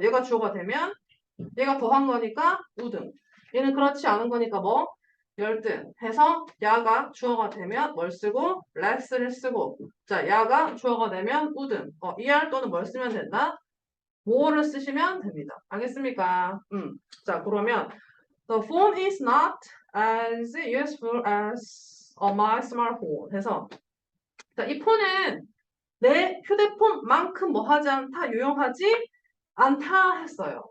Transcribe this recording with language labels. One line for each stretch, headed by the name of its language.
Korean: 얘가 주어가 되면 얘가 더한 거니까 우등. 얘는 그렇지 않은 거니까 뭐? 열등. 해서 야가 주어가 되면 뭘 쓰고? less를 쓰고. 자, 야가 주어가 되면 우등. er 또는 뭘 쓰면 된다? more를 쓰시면 됩니다. 알겠습니까? 자, 그러면
English: The phone is not as useful as my smartphone.
Korean: 해서 자, 이 폰은 내 휴대폰만큼 뭐 하지 않다, 유용하지 않다 했어요.